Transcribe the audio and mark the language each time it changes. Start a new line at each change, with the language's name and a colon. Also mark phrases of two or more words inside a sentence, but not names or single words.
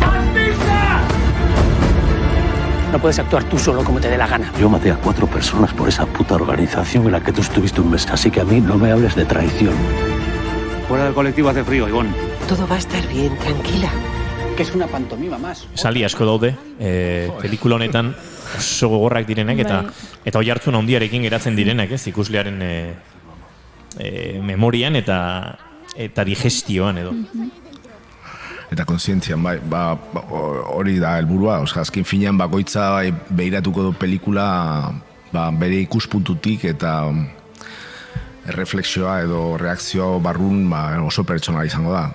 Spanish: No puedes actuar tú solo como te dé la gana. Yo maté a 4 personas por esa puta organización en la que tú estuviste un mes, así que a mí no me hables de traición. Fuera del colectivo hace frío, Ivonne. Todo va a estar bien, tranquila. Que es una pantomima más.
Basque: Sali asko daude, pelikula honetan oso gogorrak direnak, eta oihartzun handiarekin geratzen direnak, ikuslearen memorian eta digestioan edo. Eta kontzientzian, hori da helburua, azken finean bakoitza behiratuko du pelikula bere ikuspuntutik eta reflexioa edo reakzioa barrun oso pertsonala izango da.